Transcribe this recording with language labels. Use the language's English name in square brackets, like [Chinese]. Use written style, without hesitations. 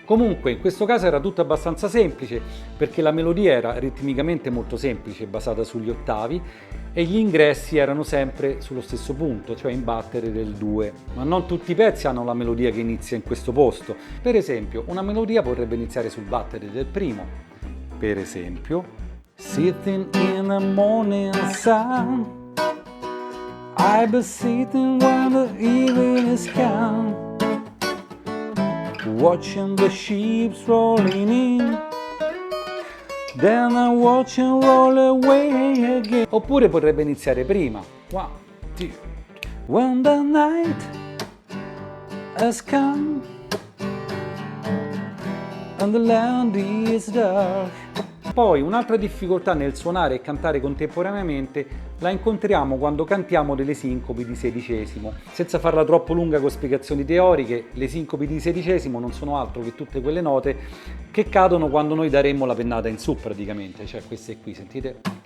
[Italian] Comunque in questo caso era tutto abbastanza semplice, perché la melodia era ritmicamente molto semplice, basata sugli ottavi, e gli ingressi erano sempre sullo stesso punto, cioè in battere del 2. Ma non tutti i pezzi hanno la melodia che inizia in questo posto. Per esempio, una melodia potrebbe iniziare sul battere del primo. Per esempio, [English] sitting in the morning sun, I be sitting when the evening is come, watching the ships rolling in, then I watch them roll away again. [Italian] Oppure potrebbe iniziare prima. 1, 2. [English] When the night has come and the land is dark. [Italian] Poi un'altra difficoltà nel suonare e cantare contemporaneamente la incontriamo quando cantiamo delle sincopi di sedicesimo. Senza farla troppo lunga con spiegazioni teoriche, le sincopi di sedicesimo non sono altro che tutte quelle note che cadono quando noi daremmo la pennata in su praticamente, cioè queste qui, sentite?